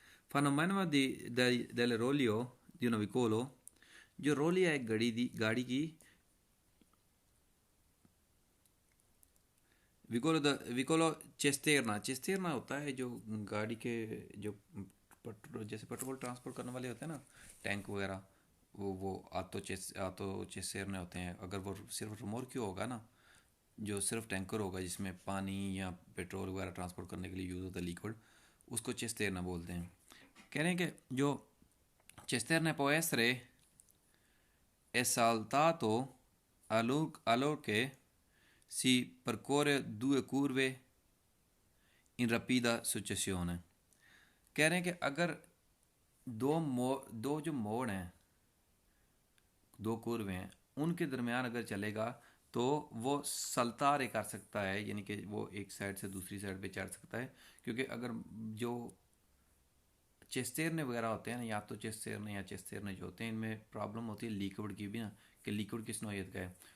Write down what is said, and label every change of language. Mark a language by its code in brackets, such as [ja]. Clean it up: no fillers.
[it] fenomeno del rolio di un vicolo [hi] जो रोली है एक गाड़ी की विकोलो चेस्टेरना होता है जो गाड़ी के जो जैसे पेट्रोल ट्रांसपोर्ट करने वाले होते हैं ना टैंक वगैरह वो आतो चेसेरने होते हैं, अगर वो सिर्फ रिमोर्क्यू होगा ना, जो सिर्फ टैंकर होगा जिसमें पानी या पेट्रोल वगैरह ट्रांसपोर्ट करने के लिए यूज़ होता है लिक्विड, उसको चेस्तेरना बोलते हैं। कह रहे हैं कि जो [it] cisterne può essere esaltato allora che si percorre due curve in rapida successione। [hi] कह रहे हैं कि अगर दो जो मोड़ हैं, दो कुर्वे हैं, उनके दरमियान अगर चलेगा तो वो सल्तारे कर सकता है, यानी कि वो एक साइड से दूसरी साइड पे चढ़ सकता है। क्योंकि अगर जो चेस्तेरने वगैरह होते हैं ना, या तो चेस्तेरने या चेस्तेरने जो होते हैं, इनमें प्रॉब्लम होती है लिक्विड की भी ना, कि लिक्विड किस नौयत का है।